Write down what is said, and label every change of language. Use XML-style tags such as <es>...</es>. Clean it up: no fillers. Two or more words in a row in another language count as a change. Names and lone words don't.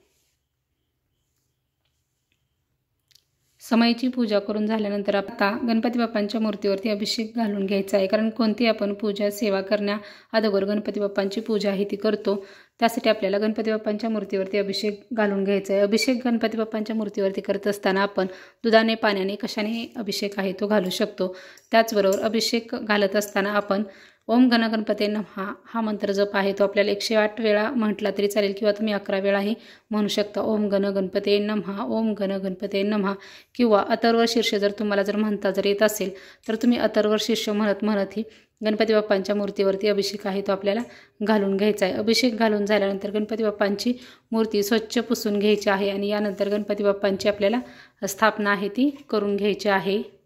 <mr>समयची पूजा करून झाल्यानंतर आता गणपती बाप्पांच्या मूर्तीवरती अभिषेक घालून घ्यायचा आहे, कारण कोणती आपण पूजा सेवा करण्या अगोदर गणपती बाप्पांची पूजा आहे ती करतो, त्यासाठी आपल्याला गणपती बाप्पांच्या मूर्तीवरती अभिषेक घालून घ्यायचा आहे। अभिषेक गणपती बाप्पांच्या मूर्तीवरती करत असताना आपण दुधाने पाण्याने कशाने अभिषेक आहे तो घालू शकतो। त्याचबरोबर अभिषेक घालत असताना आपण</mr> <sa>ओम गण गणपते नमः</sa> <mr>हा मंत्र जप आहे तो आपल्याला 108 वेळा म्हटला तरी चालेल किंवा तुम्ही 11 वेळाही म्हणू शकता।</mr> <sa>ओम गण गणपते नमः, ओम गण गणपते नमः,</sa> <mr>किंवा अथर्व शीर्ष जर तुम्हाला जर म्हणता जर येत असेल तर तुम्ही अथर्व शीर्ष म्हणत ही गणपती बाप्पांच्या मूर्तीवरती अभिषेक आहे तो आपल्याला घालून घ्यायचा आहे। अभिषेक घालून झाल्यानंतर गणपती बाप्पांची मूर्ती स्वच्छ पुसून घ्यायची आहे आणि यानंतर गणपती बाप्पांची आपल्याला स्थापना आहे ती करून घ्यायची आहे।</mr>